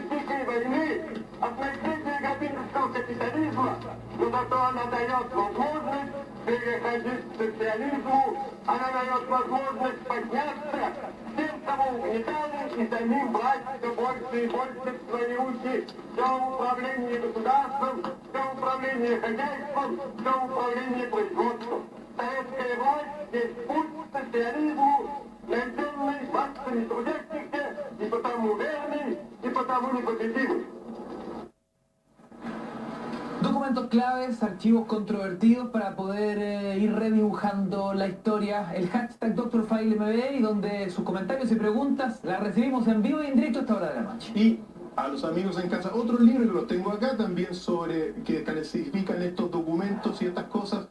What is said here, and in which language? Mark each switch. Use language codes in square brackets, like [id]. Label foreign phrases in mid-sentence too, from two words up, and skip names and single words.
[ru] Великой войны, от наследия грабительского капитализма, но зато она дает возможность переходить к социализму, она дает возможность подняться тем, кого угнетали, и самим брать все больше и больше в свои руки все управление государством, все управление хозяйством, все управление производством. Советская власть есть путь к социализму, найденный массами трудящихся, и потому верный, и потому непобедимый. [es] Documentos claves, archivos controvertidos para poder ir redibujando la historia. El hashtag DrFileMB, y donde sus comentarios y preguntas las recibimos en vivo y en directo a esta hora de la noche. Y a los amigos en casa, otro libro que los tengo acá también sobre que clasifican estos documentos y estas cosas.